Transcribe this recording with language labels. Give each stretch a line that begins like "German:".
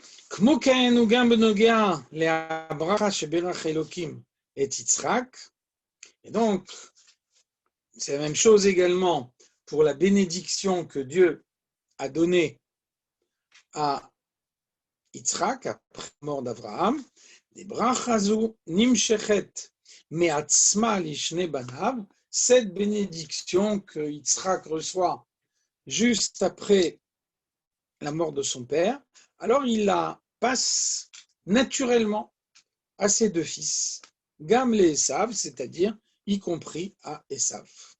Hebrew: כמו כן הוא גם בנוגע לברכה שברך אלוקים את יצחק.
French: Et donc, c'est la même chose également pour la bénédiction que Dieu a donnée à Yitzhak après la mort d'Abraham.
Hebrew: ברכה זו נמשכת מעצמה לשני בניו.
French: Cette bénédiction que Yitzhak reçoit juste après la mort de son père, alors il la passe naturellement à ses deux fils,
Hebrew: Gam le Esav,
French: c'est-à-dire y compris à Esav.